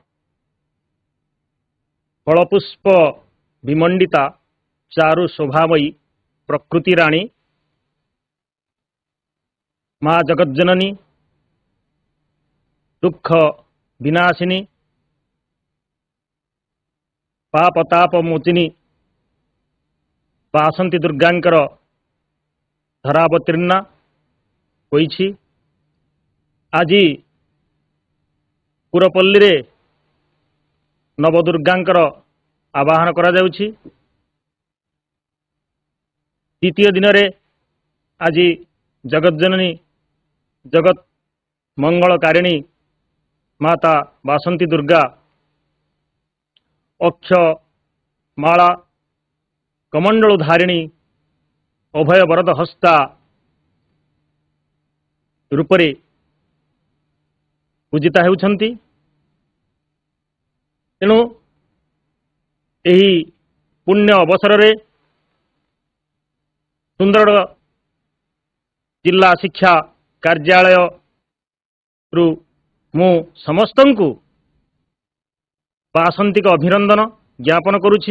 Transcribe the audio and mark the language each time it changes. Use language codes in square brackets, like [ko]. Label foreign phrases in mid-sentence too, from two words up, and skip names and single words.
[or] ଫଳପୁଷ୍ପ ବିମଣ୍ଡିତା ଚାରୁ ଶୋଭାମୟୀ ପ୍ରକୃତି ରାଣୀ ମାଁ ଜଗଜ୍ଜନନୀ ଦୁଃଖ ବିନାଶିନୀ ପାପତାପ ମୋଚିନୀ ବାସନ୍ତୀ ଦୁର୍ଗାଙ୍କର ଧରାବତୀର୍ଣ୍ଣା ହୋଇଛି। ଆଜି ପୁରପଲ୍ଲୀ ରେ ନବଦୁର୍ଗାଙ୍କର ଆବାହନ କରା ଯାଉଛି। ଦ୍ୱିତୀୟ ଦିନ ରେ ଆଜି ଜଗଜ୍ଜନନୀ ଜଗତ ମଙ୍ଗଳକାରିଣୀ ମାତା ବାସନ୍ତୀ ଦୁର୍ଗା ଅକ୍ଷ ମାଳା କମଣ୍ଡଳ ଧାରିଣୀ ଅଭୟ ବରଦ ହସ୍ତା ରୂପରେ ପୂଜିତା ହେଉଛନ୍ତି। ତେଣୁ ଏହି ପୁଣ୍ୟ ଅବସର ରେ ସୁନ୍ଦରଗଡ଼ ଜିଲ୍ଲା ଶିକ୍ଷା କାର୍ଯ୍ୟାଳୟ ରୁ ମୁଁ ସମସ୍ତଙ୍କୁ ବାସନ୍ତିକ ଅଭିନନ୍ଦନ ଜ୍ଞାପନ କରୁଛି।